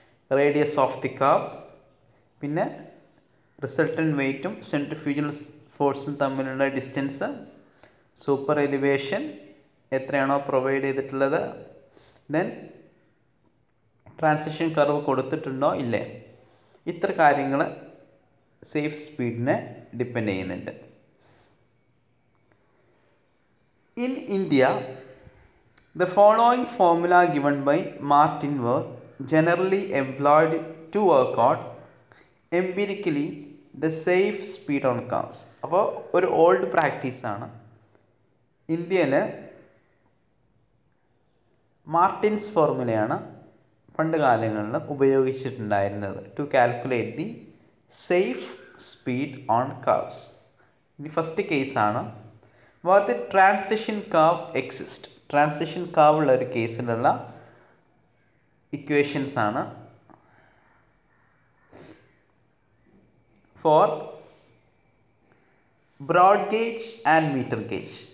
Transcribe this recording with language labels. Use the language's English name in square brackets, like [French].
[Malayalam] Radius of the curve, പിന്നെ resultant വെയ്റ്റും centrifugal ഫോഴ്സും തമ്മിലുള്ള ഡിസ്റ്റൻസ്, സൂപ്പർ എലിവേഷൻ എത്രയാണോ പ്രൊവൈഡ് ചെയ്തിട്ടുള്ളത്, ദെൻ ട്രാൻസിഷൻ കർവ് കൊടുത്തിട്ടുണ്ടോ ഇല്ലേ, ഇത്ര കാര്യങ്ങൾ സേഫ് സ്പീഡിനെ ഡിപ്പെൻഡ് ചെയ്യുന്നുണ്ട്. [English] In India, the following formula given by Martin were generally employed to work out empirically the safe speed on cars. [Malayalam] അപ്പോൾ ഒരു ഓൾഡ് പ്രാക്ടീസാണ്. ഇന്ത്യയിൽ മാർട്ടിൻസ് ഫോർമുലയാണ് പണ്ട് കാലങ്ങളിൽ ഉപയോഗിച്ചിട്ടുണ്ടായിരുന്നത് [English] To calculate the safe speed on curves. [Malayalam] ഇനി first കേസാണ് [English] where the transition curve exists. [Malayalam] Transition curve ഉള്ള ഒരു കേസിലുള്ള equations ആണ്. [English] For broad gauge and metre gauge.